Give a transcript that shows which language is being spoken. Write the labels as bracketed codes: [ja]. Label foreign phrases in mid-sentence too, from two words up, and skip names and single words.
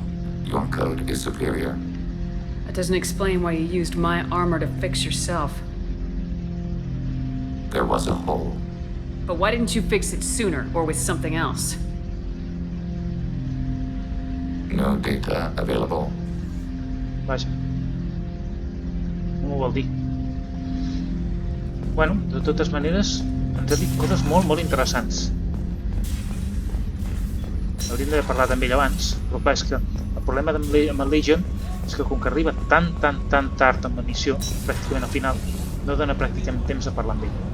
[en] Your code is superior. That doesn't explain why you used my armor to fix yourself. There was a hole. But why didn't you fix it sooner, or with something else? No data available. [ca] Vaja. No m'ho vol dir. Bueno, de totes maneres, ens ha dit coses molt interessants. Hauríem d'haver parlat amb ell abans, però clar, és que el problema amb el Legion és que com que arriba tan tard amb la missió, pràcticament al final, no dona pràcticament temps de parlar amb ell.